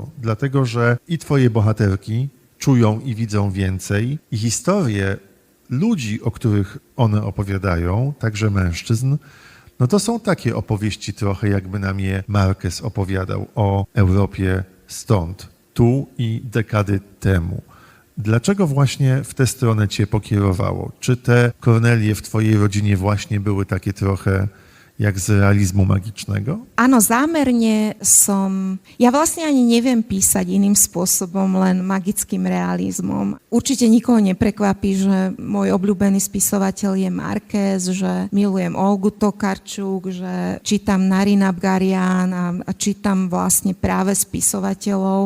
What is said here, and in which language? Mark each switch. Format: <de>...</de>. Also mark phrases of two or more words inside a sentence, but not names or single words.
<pl>Dlatego, że i twoje bohaterki czują i widzą więcej i historie ludzi, o których one opowiadają, także mężczyzn, no to są takie opowieści trochę, jakby nam je Marquez opowiadał o Europie stąd, tu i dekady temu. Dlaczego właśnie w tę stronę cię pokierowało? Czy te Kornelie w twojej rodzinie właśnie były takie trochę jak z realizmu magicznego?</pl> <sk>Áno, zámerne ja vlastne ani neviem písať iným spôsobom, len magickým realizmom. Určite nikoho neprekvapí, že môj obľúbený spisovateľ je Marquez, že milujem Olgu Tokarčuk, že čítam Narina Bgarian a čítam vlastne práve spisovateľov.</sk>